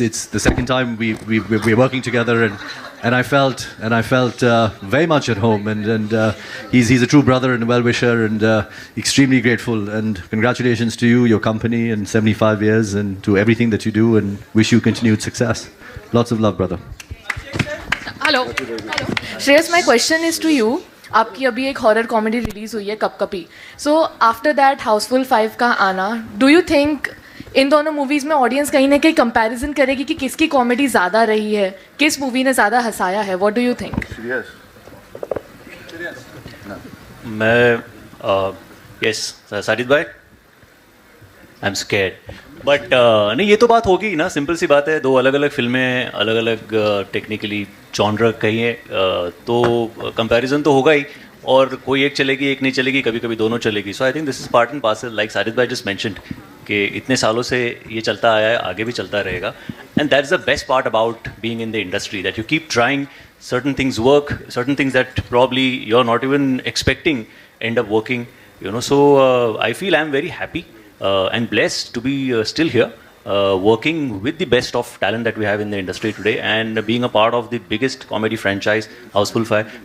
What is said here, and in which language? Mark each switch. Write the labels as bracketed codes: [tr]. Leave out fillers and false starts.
[en] It's the second time we're working together, and I felt very much at home, and he's a true brother and a well-wisher, and extremely grateful. And congratulations to you, your company, and 75 years, and to everything that you do, and wish you continued success. Lots of love, brother. Hello. Shreyas, my question is to you. [hi] आपकी अभी एक horror comedy release हुई है कपकपी. [en] so after that [hi] Housefull 5 का आना, [en] do you think [hi] in दोनों movies में audience कहीं ना कहीं कंपैरिजन करेगी कि किसकी कॉमेडी ज़्यादा रही है, किस मूवी ने ज़्यादा हंसाया है? [en] What do you think? मैं yes Sajid भाई, I am scared. [hi] बट नहीं, ये तो बात होगी ना, सिंपल सी बात है. दो अलग अलग फिल्में, अलग अलग टेक्निकली जॉनर कहिए, तो कंपैरिजन तो होगा ही. और कोई एक चलेगी, एक नहीं चलेगी, कभी कभी दोनों चलेगी. [en] so I think this is part and parcel, like Sajid भाई just mentioned, [hi] कि इतने सालों से ये चलता आया है, आगे भी चलता रहेगा. [en] And that is the best part about being in the industry, that you keep trying. Certain things work, certain things that probably you're not even expecting end up working, So I feel I'm very happy and blessed to be still here, working with the best of talent that we have in the industry today, and being a part of the biggest comedy franchise, Houseful 5.